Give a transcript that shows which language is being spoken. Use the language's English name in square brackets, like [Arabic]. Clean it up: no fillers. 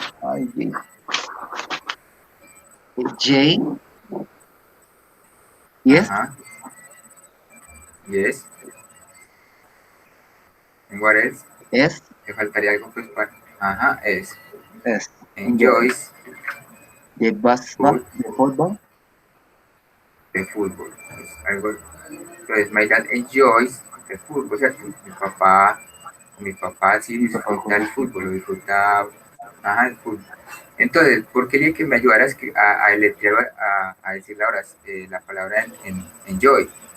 [English] Ay, J, yes, Ajá. Yes. And what else? S, [Spanish] Te faltaría algo pues para. Ajá. Es. S. [English] Enjoys. The basketball, the football. [Spanish] De fútbol. Pues, algo. Entonces, [English] my dad enjoys [Spanish] el fútbol, ¿cierto? Mi papá sí disfruta el fútbol, lo disfruta, ajá, el fútbol. Entonces, ¿por qué quería que me ayudaras a deletrear, a decir la palabra en enjoy?